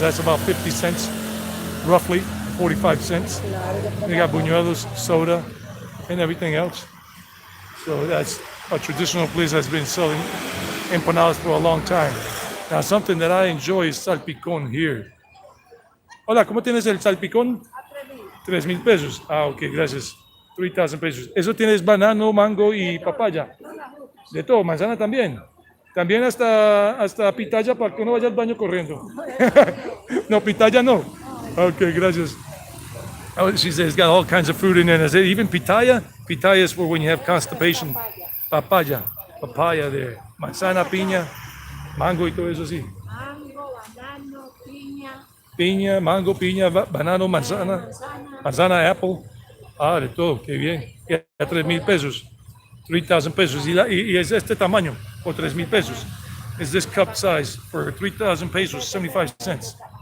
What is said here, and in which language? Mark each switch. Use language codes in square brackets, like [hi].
[en] That's about 50 cents, roughly, 45 cents. They got buñuelos, soda, and everything else. So that's a traditional place that's been selling empanadas for a long time. Now, something that I enjoy is salpicón here. [es] Hola, ¿cómo tienes el salpicón? 3,000 pesos. Ah, ok, gracias. 3,000 pesos. ¿Eso tienes banano, mango y papaya? De todo, manzana también. También hasta pitaya para que uno vaya al baño corriendo. No, pitaya no. Ok, gracias. [en] Oh, she says it's got all kinds of fruit in there. And I said, even pitaya? Pitaya is for when you have constipation. Papaya there. [es] Manzana, piña, mango y todo eso así. Mango, banano, piña. Piña, mango, piña, banano, manzana, manzana, apple. Ah, de todo, qué bien. Y a 3,000 pesos, 3,000 pesos. Y es este tamaño, por 3,000 pesos. [en] Is this cup size for 3,000 pesos, 75 cents.